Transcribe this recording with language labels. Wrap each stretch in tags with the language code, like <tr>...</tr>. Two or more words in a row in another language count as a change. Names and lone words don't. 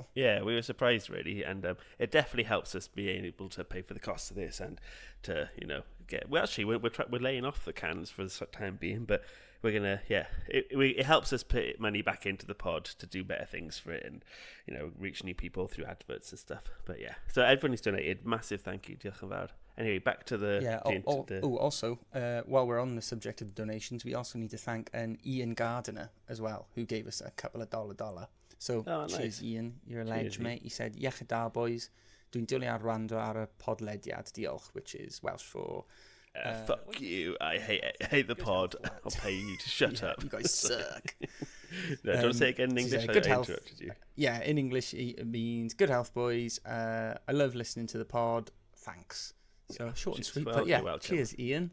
<en>Yeah, we were surprised really, and it definitely helps us being able to pay for the cost of this and to we're laying off the cans for the time being, but we're gonna it helps us put money back into the pod to do better things for it and reach new people through adverts and stuff. But yeah, so everyone who's donated, massive thank you,</en> <cy>diolch yn fawr.</cy> <en>Anyway, back to the Also, while we're on the subject of the donations, we also need to thank an Ian Gardiner as well, who gave us a couple of dollar. So cheers, nice. Ian, you're a Cheers, ledge, mate. He said,</en> <cy>"Iechyd da, boys. Dwi'n dwlu ar wrando ar y podlediad, diolch,"</cy> <en>which is Welsh for fuck you. I hate the pod. I'll pay you to shut up. You guys suck. No, do you want to say it again in English? good I health. interrupted you. Yeah, in English it means good health, boys. I love listening to the pod. Thanks. So short and sweet, but yeah, cheers, Ian.</en>